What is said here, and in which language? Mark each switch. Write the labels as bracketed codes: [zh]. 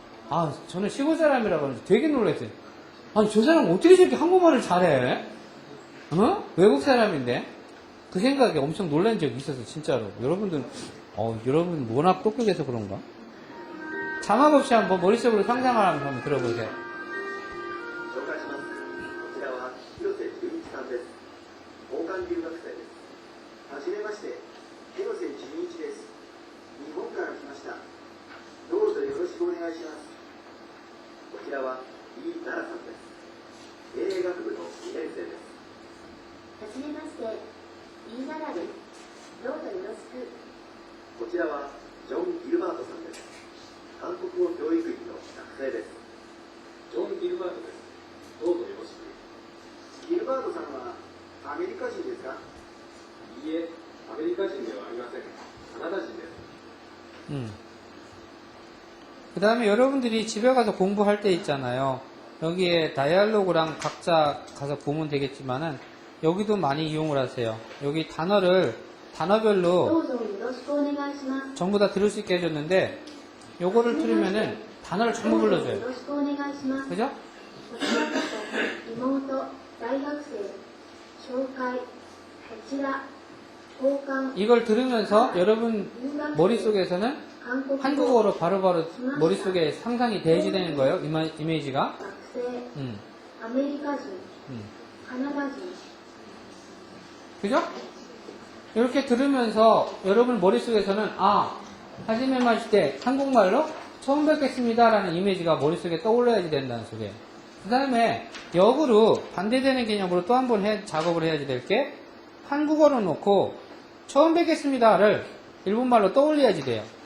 [ko] 아, 저는 시골 사람이라고 하는데 되게 놀랐어요. 아니, 저 사람 어떻게 저렇게 한국말을 잘해? 어? 외국 사람인데? 그 생각에 엄청 놀란 적이 있어서, 진짜로. 여러분들, 여러분 워낙 똑똑해서 그런가? 자막 없이 한번 머릿속으로 상상을 한번 들어보세요. [ja] 紹介します。こちらは広瀬純一さんです。交換留学生です。はじめまして、広瀬純一です。日本から来ました。どうぞよろしくお願いします。こちらはイ・ナラさんです。経営学部の2年生です。はじめまして、イーナラです。どうぞよろしく。こちらはジョン・ギルバートさんです。韓国語教育院の学生です。ジョン・ギルバートです。どうぞよろしく。ギルバートさんはアメリカ人ですか？いいえ、アメリカ人ではありません。カナダ人です。 [ko] 그 다음에 여러분들이 집에 가서 공부할 때 있잖아요. 여기에 다이얼로그랑 각자 가서 보면 되겠지만은 여기도 많이 이용을 하세요. 여기 단어별로 [ja] どうぞよろしくお願いします。 [ko] 전부 다 들을 수 있게 해줬는데 요거를 틀으면은 단어를 전부 [ja] どうぞよ [ko] 불러줘요. [ja] ろしくお願いします。 [ko] 그죠? [ja] こちらこそ妹、大学生、紹介、こちら、交換、 [ko] 이걸 들으면서 여러분 머릿속에서는 한국어로 바로바로 머릿속에 상상이 되어지는 거예요. 이미지가. [ja] 学生、アメリカ人、カナダ人、 [ko] 그죠? 이렇게 들으면서 여러분 머릿속에서는 [ja] 하지메 마시테 [ko] 한국말로 처음 뵙겠습니다 라는 이미지가 머릿속에 떠올라야지 된다는 소리예요. 그 다음에 역으로 반대되는 개념으로 또 한 번 작업을 해야지 될 게 한국어로 놓고 처음 뵙겠습니다를 일본말로 떠올려야지 돼요.